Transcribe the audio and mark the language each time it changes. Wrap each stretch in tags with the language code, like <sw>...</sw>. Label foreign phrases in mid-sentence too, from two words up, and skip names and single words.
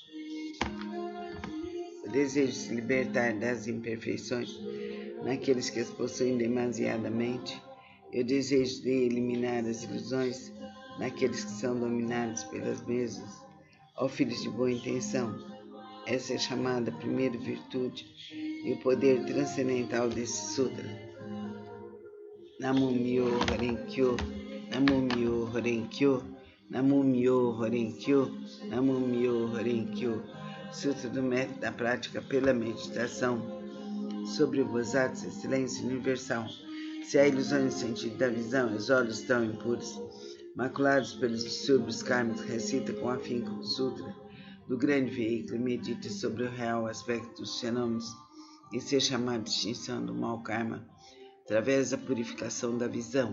<pt>o desejo de se libertar das imperfeições naqueles que as possuem demasiadamente, e o desejo de eliminar as ilusões naqueles que são dominados pelas mesmas. Ó filhos de boa intenção, essa é chamada a primeira virtude e o poder transcendental desse sutra.</pt> <ja>南無妙法蓮華経、南無妙法蓮華経、南無妙法蓮華経、南無妙法蓮華経.</ja> <pt>Sutra do método da prática pela meditação sobre o Bodhisattva, silêncio universal. Se há ilusões no sentido da visão, os olhos estão impuros, maculados pelos distúrbios kármicos, recita com afinco o Sutra do grande veículo e medita sobre o real aspecto dos fenômenos e ser chamado de extinção do mau karma através da purificação da visão.</pt>